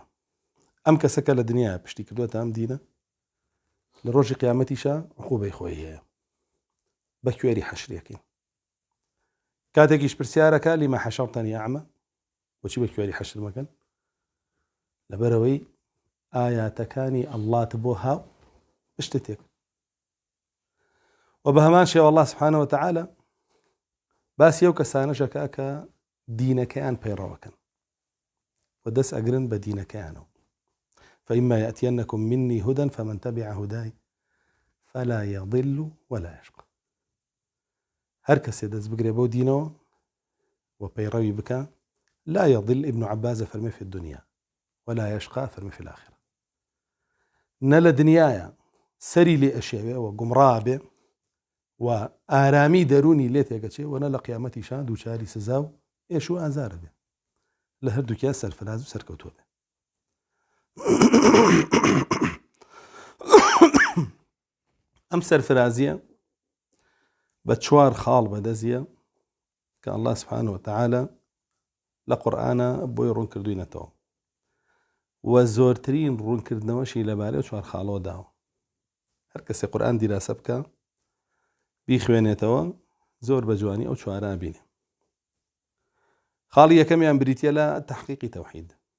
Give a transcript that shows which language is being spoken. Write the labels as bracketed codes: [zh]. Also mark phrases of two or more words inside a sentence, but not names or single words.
[ckb] ئەم کەسەکە لە دنیا پشتی کردووەتە ئەم دینە لە ڕۆژی قیامەتیشە عقوبەی خۆی هەیە بە کوێری حەشرەکەین. کاتێکیش پرسیارەکە [ar] لیمە حەشەرتەنی ئەعمە [ckb] بۆچی بە کوێری حەشر مەکەن لەبەرەوەی ئاياتەکانی ئەڵڵات بۆ هاو شتێک. و بە هەمان شێوە [ar] الله سبحانه وتعالى [ckb] باسی ئەو کەسانەشەکە کە دینەکەیان پەیڕەوەکەن و دەست ئەگرن بە دینەکەیانەوە. [ar] فإما يأتينكم مني هدى فمن تبع هداي فلا يضل ولا يشقى. [ckb] هەر کەسێ دەست بگرێ بۆ دینەوە و پەیڕەوی بکە [ar] لا يضل. ابن عباس فەرمێ في الدنيا ولا يشقى فەرمێ في الآخرة. [ckb] نە لە دنیایە سەری لێ ئەشێوێ و گومڕا بێ و ئارامی دەرونی لێ تێگەچێ و نە لە قیامەتیشان دووچاری سزا و ئێش و ئازارە بێ لە هەردووکیان سەرفراز و سەرکەوتووە بێ. ئەم سەرفرازیە بە چوار خاڵ بەدەزیە کە [ar] الله سبحانه وتعالى [ckb] لە قورئانە بۆی ڕوون کردوینەتەوە و زۆرترین ڕوونکردنەوەشی لەبارەی چوار خاڵەوە داوە. هەر کەسێ قورئان دیراسە بکە بیخوێنێتەوە زۆر بە جوانی ئەو چوارە بینێ. خاڵی یەکەمیان بریتیە لە تەحقیقی تەوحید.